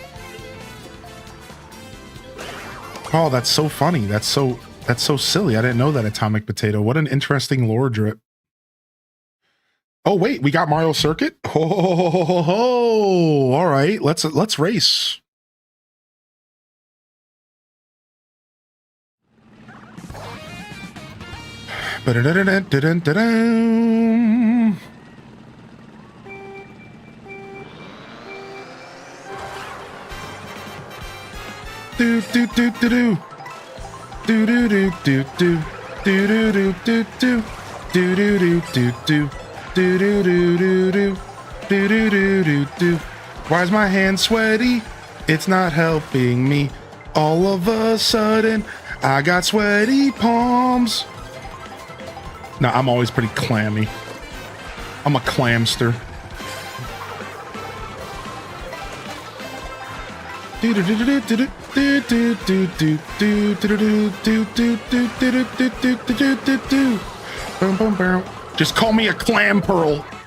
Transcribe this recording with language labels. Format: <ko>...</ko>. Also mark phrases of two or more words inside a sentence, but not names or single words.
<en>Oh, that's so funny. That's so silly. I didn't know that, Atomic Potato. What an interesting lore drip. Oh, wait, we got Mario Circuit? Oh, all right. Let's race. Ba-da-da-da-da-da-da-da. Do do do do do. Do do do do do. Do do do do do. Do do do do do. Do do do do do. Do do do do do. Why's my hand sweaty? It's not helping me. All of a sudden, I got sweaty palms. No, I'm always pretty clammy. I'm a clamster. Just call me a clam pearl.</en>